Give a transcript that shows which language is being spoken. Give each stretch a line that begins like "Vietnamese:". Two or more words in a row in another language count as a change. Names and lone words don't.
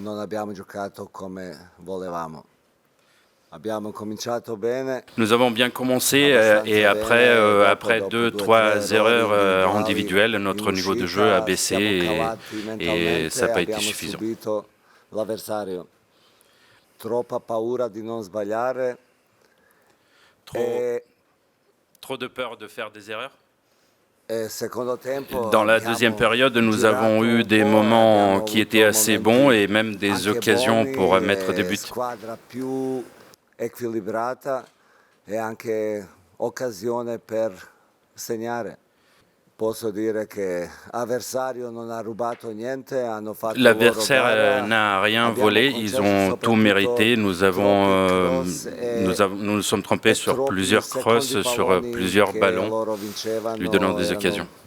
French: Nous avons bien commencé et après 2-3 erreurs individuelles, notre niveau de jeu a baissé et ça n'a pas été suffisant.
Italian: troppa paura di non sbagliare.
French: Trop de peur de faire des erreurs.
Italian: Secondo tempo,
French: Dans la deuxième période, nous avons eu des moments qui étaient assez bons et même des occasions pour mettre des buts.
Italian: Squadra più equilibrata e anche occasione per segnare.
French: L'adversaire n'a rien volé, ils ont tout mérité. Nous nous sommes trompés sur plusieurs crosses, sur plusieurs ballons, lui donnant des occasions.